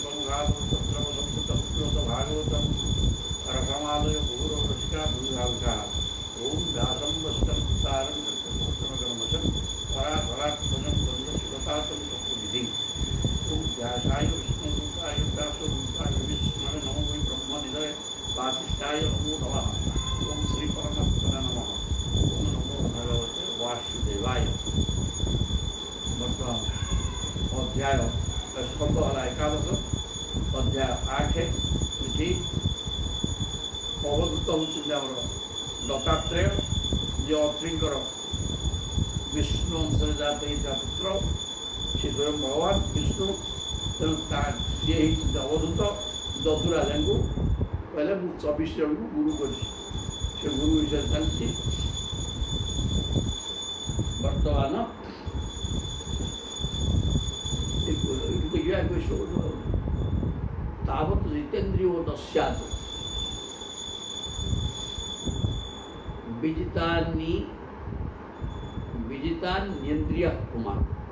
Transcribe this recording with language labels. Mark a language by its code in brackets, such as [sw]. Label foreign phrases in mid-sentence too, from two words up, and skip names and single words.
[sa] शिवं भागवतं रसमालय भूरो रसिका भूभाविका ॐ व्यासं वस्तं सारं सत्यपुत्रमगमशं परात्मजं शिवतातं तत्त्वविधिं ॐ व्यासाय विष्णुरूपाय व्यासरूपाय विष्णवे नमो वै ब्रह्मनिधये वासिष्ठाय नमो नमः ॐ श्रीपरमात्मने नमः ॐ नमो भगवते वासुदेवाय। [or] ବର୍ତ୍ତମାନ ଅଧ୍ୟାୟ ସ୍କନ୍ଦ ହେଲା ଏକାଦଶ, ଅଧ୍ୟାୟ 8। ଏଠି ଅବଧୂତ ହେଉଛନ୍ତି ଆମର ଦତ୍ତାତ୍ରେୟ, ଯେ ଅତ୍ରିଙ୍କର ବିଷ୍ଣୁ ଅଂଶରେ ଜାତ ହେଇଥିବା ପୁତ୍ର, ସେ ସ୍ୱୟଂ ଭଗବାନ ବିଷ୍ଣୁ। ତେଣୁ ସିଏ ହେଇଛନ୍ତି ଅବଧୂତ। ଦଦୁରାଜାଙ୍କୁ କହିଲେ ମୁଁ 24 ଜଣଙ୍କୁ ଗୁରୁ କରିଛି। ସେ ଗୁରୁ ବିଷୟରେ ଚାଲିଛି ବର୍ତ୍ତମାନ। [sa] तावत् जितेन्द्रियो न स्यात् विजितान्येन्द्रियः पुमान्।